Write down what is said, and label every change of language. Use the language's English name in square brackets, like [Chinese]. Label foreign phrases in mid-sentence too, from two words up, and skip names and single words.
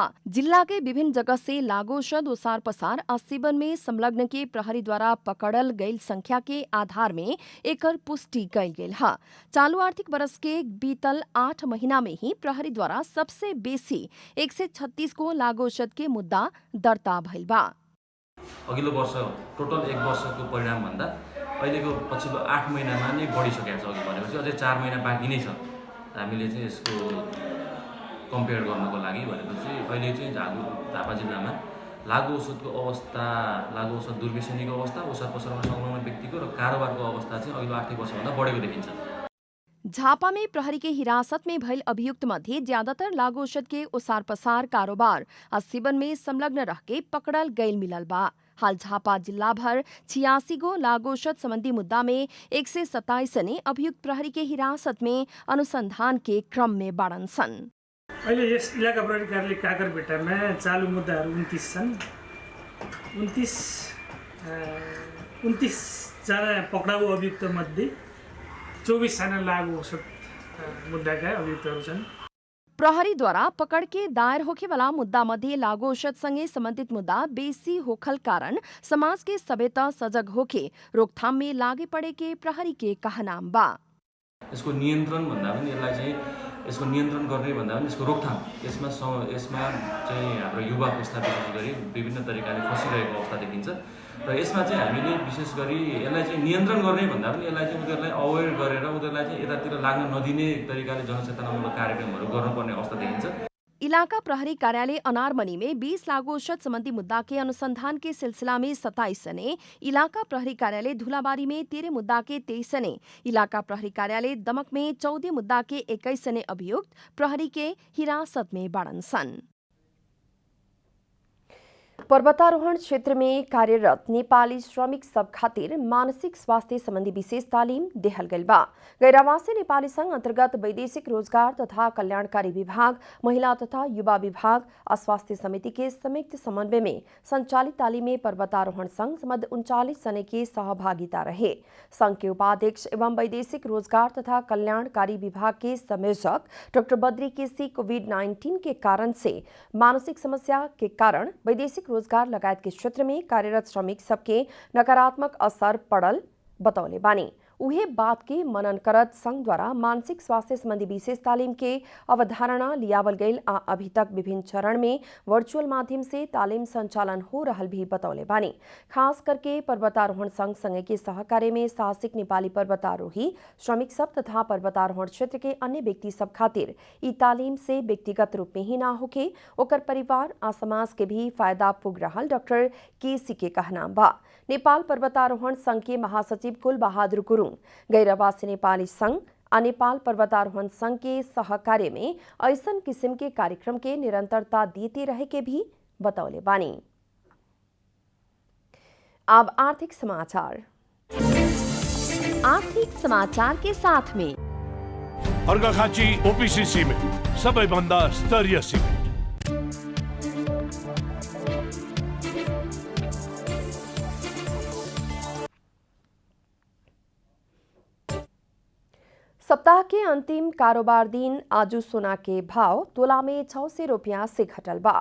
[Bhojpuri] जिला के विभिन्न जगह से लागू औषध ओसार पसार आ सेवन में संलग्न के प्रहरी द्वारा पकड़ल गईल संख्या के आधार में एकर पुष्टि कईल गेल है। चालू आर्थिक वर्ष के बीतल 8 महीना में ही प्रहरी द्वारा सबसे बेसी 136 को लागू औषध के मुद्दा दर्ता भइल बा। [Nepali] अघिल्लो वर्ष टोटल 1 वर्षको परिणाम भन्दा अहिलेको पछिल्लो 8 महिनामा नै बढिसकेको छ। अघि भनेपछि अझै 4 महिना बाँकी नै छ। हामीले चाहिँ यसको कम्पेयर गर्नको लागि भनेपछि अहिले चाहिँ झापा जिल्लामा लागू औषधको अवस्था, लागू औषध दुर्व्यसनीको अवस्था, ओसार पसारमा संलग्न व्यक्तिको र कारोबारको अवस्था चाहिँ अघिल्लो आर्थिक वर्षभन्दा बढेको देखिन्छ। [Bhojpuri] झापा में प्रहरी के हिरासत में भइल अभियुक्त मध्ये ज्यादातर लागू औषध के ओसार पसार, कारोबार आ सेवन में संलग्न रह के पकड़ल गईल मिलल बा। हाल झापा जिला भर 86 गो लागू औषध संबंधी मुद्दा में 127 ने अभियुक्त प्रहरी के हिरासत में अनुसंधान के क्रम में बाड़न सन। [Nepali] अहिले यस इलाका प्रहरी कार्यालय काकरबेटामा चालू मुद्दाहरू 29 छन्। 29 जना पक्राउ अभियुक्त मध्ये 24 जना लागू औषध मुद्दाका अभियुक्तहरू छन्। [Bhojpuri] प्रहरीद्वारा पकड़ के दायर होखे वाला मुद्दा मध्ये लागू औषध संगे संबंधित मुद्दा बेसी होखल कारण समाज के सभे त सजग होके रोकथाम में लागे पड़े के प्रहरी के कहनाम बा। [Nepali] यसको नियन्त्रण भन्दा पनि यसलाई चाहिँ यसको नियन्त्रण गर्ने भन्दा पनि यसको रोकथाम यसमा चाहिँ हाम्रो युवा पुस्ता विशेष गरी विभिन्न तरिकाले फसिरहेको अवस्था देखिन्छ र यसमा चाहिँ हामीले विशेष गरी यसलाई चाहिँ नियन्त्रण गर्ने भन्दा पनि यसलाई चाहिँ उनीहरूलाई अवेर गरेर उनीहरूलाई चाहिँ यतातिर लाग्न नदिने तरिकाले जनचेतनामूलक कार्यक्रमहरू गर्नुपर्ने अवस्था देखिन्छ। [Bhojpuri] इलाका प्रहरी कार्यालय अनारमनी में 20 लागू औषध संबंधी मुद्दा के अनुसंधान के सिलसिला में 27 सने, इलाका प्रहरी कार्यालय धुलाबारी में 13 मुद्दा के 23 सने, इलाका प्रहरी कार्यालय दमक में 14 मुद्दा के 21 सने अभियुक्त प्रहरी के हिरासत में बाड़न सन। पर्वतारोहण क्षेत्र में कार्यरत नेपाली श्रमिक सब खातिर मानसिक स्वास्थ्य संबंधी विशेष तालिम देहल गइल बा। गैरावासी नेपाली संघ अंतर्गत वैदेशिक रोजगार तथा कल्याणकारी विभाग, महिला तथा युवा विभाग और स्वास्थ्य समिति के संयुक्त समन्वय में संचालित तालिम में पर्वतारोहण संघ समद 39 सने की सहभागिता रहे। संघ के उपाध्यक्ष एवं वैदेशिक रोजगार तथा कल्याणकारी विभाग के संयोजक डॉक्टर बद्री केसी कोविड-19 के कारण से मानसिक समस्या के कारण वैदेशिक रोजगार लगायत के क्षेत्र में कार्यरत श्रमिक सबके नकारात्मक असर पड़ल बतौले बानी। उहे बात के मनन करत संघ द्वारा मानसिक स्वास्थ्य संबंधी विशेष तालीम के अवधारणा लियावल गईल आ अभी तक विभिन्न चरण में वर्चुअल माध्यम से तालीम संचालन हो रहल भी बतौले बानी। खास करके पर्वतारोहण संघ संघ के सहकार्य में साहसिक नेपाली पर्वतारोही श्रमिक सब तथा पर्वतारोहण क्षेत्र के अन्य व्यक्ति सब खातिर ई तालीम से व्यक्तिगत रूप में ही ना होके ओकर परिवार आ समाज के भी फायदा पुग रहल डॉक्टर केसी के कहनाम बा। नेपाल पर्वतारोहण संघ के महासचिव कुल बहादुर गुरुङ गैरवासी नेपाली संघ आ नेपाल पर्वतारोहण संघ के सहकार्य में ऐसन किस्म के कार्यक्रम के निरंतरता देते रहे के भी बतौले बानी। अब आर्थिक समाचार। आर्थिक समाचार के साथ में [Nepali] अर्घाखाँची ओपीसी सिमेन्ट सबैभन्दा स्तरीय सिमेन्ट। [Bhojpuri] सप्ताह के अंतिम कारोबार दिन आज सोना के भाव तोला में 600 रुपया से घटल बा।